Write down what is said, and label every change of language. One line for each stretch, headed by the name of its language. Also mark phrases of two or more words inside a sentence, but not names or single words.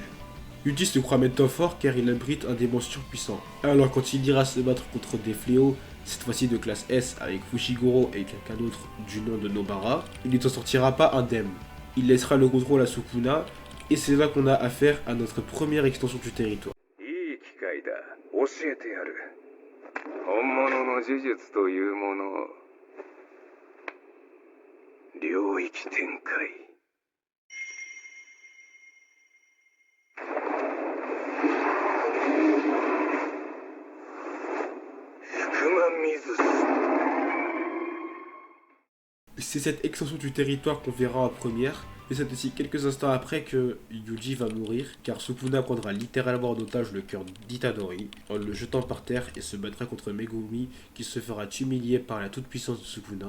French: Yuji se croit maintenant fort car il abrite un démon surpuissant. Alors quand il ira se battre contre des fléaux, cette fois-ci de classe S avec Fushiguro et quelqu'un d'autre du nom de Nobara, il ne s'en sortira pas indemne. Il laissera le contrôle à Sukuna et c'est là qu'on a affaire à notre première extension du territoire.
Japanese: いい機会だ。教えてやる。本物の呪術というものを。領域展開。
French: C'est cette extension du territoire qu'on verra en première, mais c'est aussi quelques instants après que Yuji va mourir, car Sukuna prendra littéralement en otage le cœur d'Itadori en le jetant par terre et se battra contre Megumi qui se fera humilier par la toute-puissance de Sukuna.